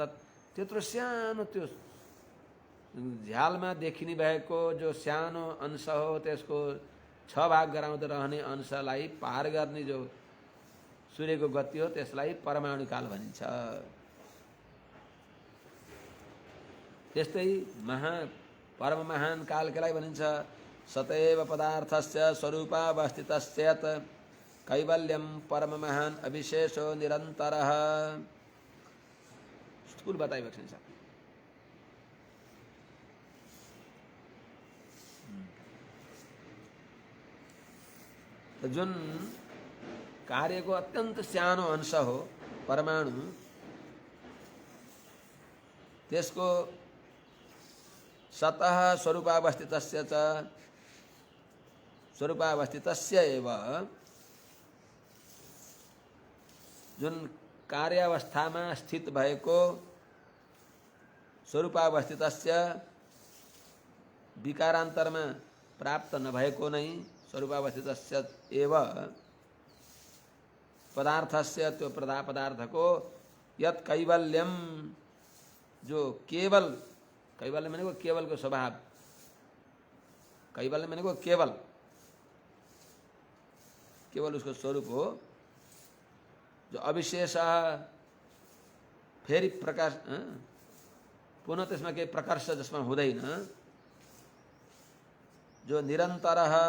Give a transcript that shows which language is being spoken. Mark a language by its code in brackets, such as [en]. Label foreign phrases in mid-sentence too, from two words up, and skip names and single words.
[ne] अर्थात् त्यत्रो सानो त्यो झ्यालमा देखिने भएको जो सानो अंश हो, त्यसको 6 भाग गराउँदो रहने अंशलाई पार गर्ने जो सूर्यको गति हो, त्यसलाई परमाणु काल भनिन्छ। त्यस्तै परम महान काल केलाई भनिन्छ? [sa] सतैव पदार्थस्य स्वरूपावस्थितस्यत् कैवल्यम परम महान अविशेषो निरन्तरः। [ne] स्थूल बताइबक्छ नि। जुन कार्यको अत्यन्त सानो अंश हो परमाणु, त्यसको [sa] सतः स्वरूपावस्थितस्य एव, [ne] जुन कार्यावस्थामा स्थित भएको स्वरूपावस्थितस्य विकारान्तरमा प्राप्त नभएको नै [sa] स्वरूपावस्थितस्य एव [ne] पदार्थस्य, त्यो पदार्थको [sa] यत् कैवल्यम, [ne] जो केवल, कैवल्य भनेको केवलको स्वभाव, कैवल्य भनेको केवल उसको स्वरूप हो। जो अविशेष, फेरि प्रकाश, पुनः त्यसमा केही प्रकर्ष जसमा हुँदैन, जो निरन्तर,